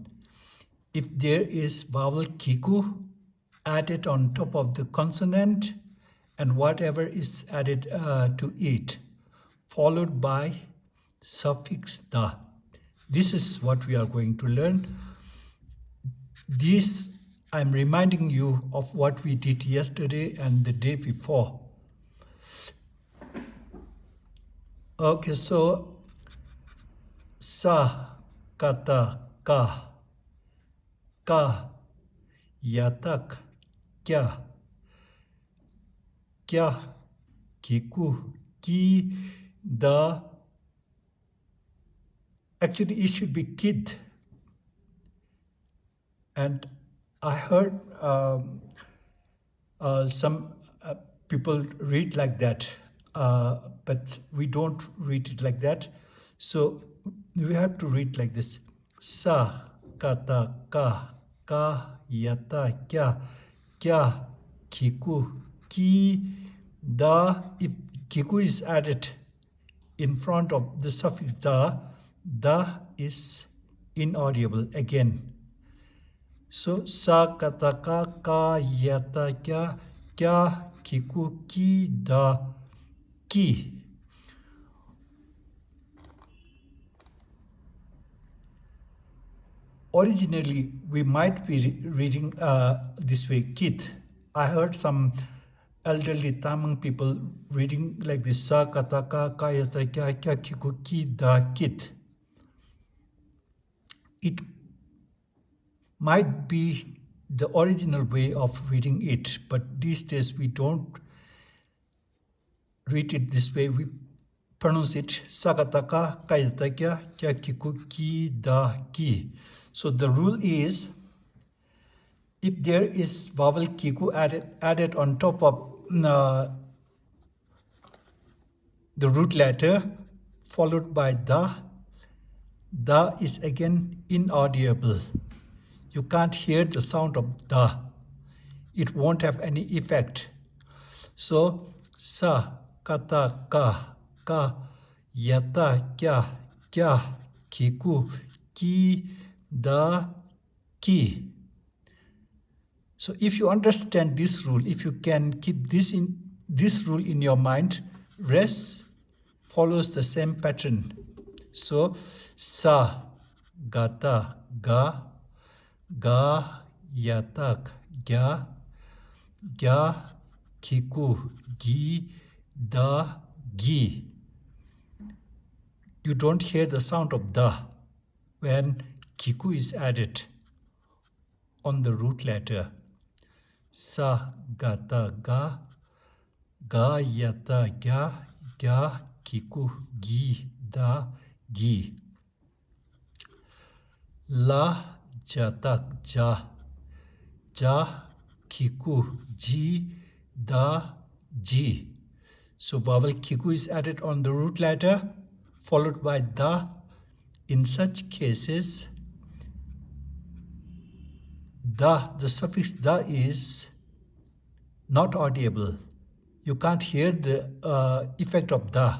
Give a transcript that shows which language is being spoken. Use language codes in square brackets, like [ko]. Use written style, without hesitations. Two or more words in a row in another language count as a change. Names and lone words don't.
[en] If there is vowel Giku added on top of the consonant and whatever is added to it, followed by suffix da. This is what we are going to learn. This, I'm reminding you of what we did yesterday and the day before. Okay, so [bo] sa, kata, ka, yatak, kya, Giku, ki, da. [en] Actually, it should be kid. And I heard some people read like that, but we don't read it like that. So we have to read like this. [bo] Sa, kata, ka, yata, kya, Giku, ki, da. [en] If Giku is added in front of the suffix da is inaudible again. [bo] So sa, kata, ka, yata, kya, Giku, ki, da, ki. [en] Originally, we might be reading this way, kid. I heard some elderly Tamil people reading like this, [bo] sa, kata, ka, yata, kya, Giku, ki, da, kid. [en] It might be the original way of reading it, but these days we don't read it this way. We pronounce it [bo] sakataka kayatakya kya Giku ki da ki. [en] So the rule is, if there is vowel Giku added on top of the root letter followed by da is again inaudible. You can't hear the sound of da. It won't have any effect. [bo] So sa, kata, ka, yata, kya, Giku, ki, da, ki. [en] So if you understand this rule, if you can keep this rule in your mind, rest follows the same pattern. [bo] So sa, gata, ga, yatak, gya, Giku, gi, da, gi. [en] You don't hear the sound of da when Giku is added on the root letter. [bo] Sa, gata, ga, yata, gya, Giku, gi, da, gi. La, jatak, ja, Giku, ji, da, ji. [en] So vowel Giku is added on the root letter followed by da. In such cases, the suffix da is not audible. You can't hear the effect of da.